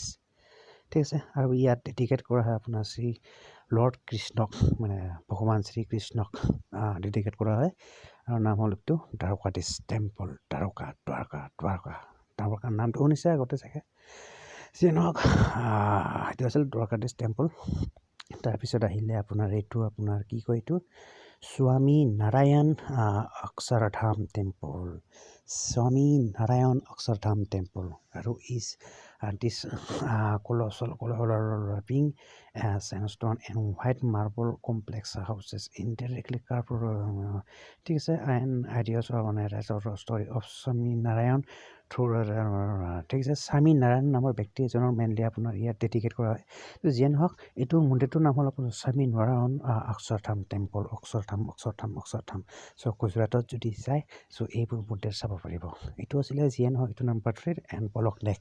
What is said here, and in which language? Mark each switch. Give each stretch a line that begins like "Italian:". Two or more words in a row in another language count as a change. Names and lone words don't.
Assamese: ঠিক আছে আৰু ইয়াত ডেডিকেট কৰা হয় আপোনাৰ শ্ৰী লৰ্ড কৃষ্ণক মানে ভগৱান শ্ৰীকৃষ্ণক ডেডিকেট কৰা হয় আৰু নাম হ'ল এইটো দ্বাৰকাধীশ টেম্পল দ্বাৰকাৰ নামটো শুনিছে আগতে চাগে যিয়ে নহওক এইটো আছিল দ্বাৰকাধীশ টেম্পল তাৰপিছত আহিলে আপোনাৰ এইটো আপোনাৰ কি কয় এইটো স্বামী নাৰায়ণ অক্ষৰধাম
English: টেম্পল আৰু this colossal wrapping sandstone and white marble complex houses indirectly carved
Assamese: ঠিক আছে
English: and ideas of story of
Assamese: স্বামী নাৰায়ণ ঠিক আছে স্বামী নাৰায়ণ নামৰ ব্যক্তি এজনৰ মেইনলি আপোনাৰ ইয়াত ডেডিকেট কৰা হয় যিয়ে নহওক এইটো মন্দিৰটোৰ নাম হ'ল আপোনাৰ স্বামী নাৰায়ণ অক্ষৰধাম টেম্পল অক্ষৰধাম চ' গুজৰাটত যদি যায় চ' এইবোৰ মন্দিৰ চাব পাৰিব এইটো আছিলে যিয়ে নহওক এইটো নম্বৰ 3 এণ্ড বলক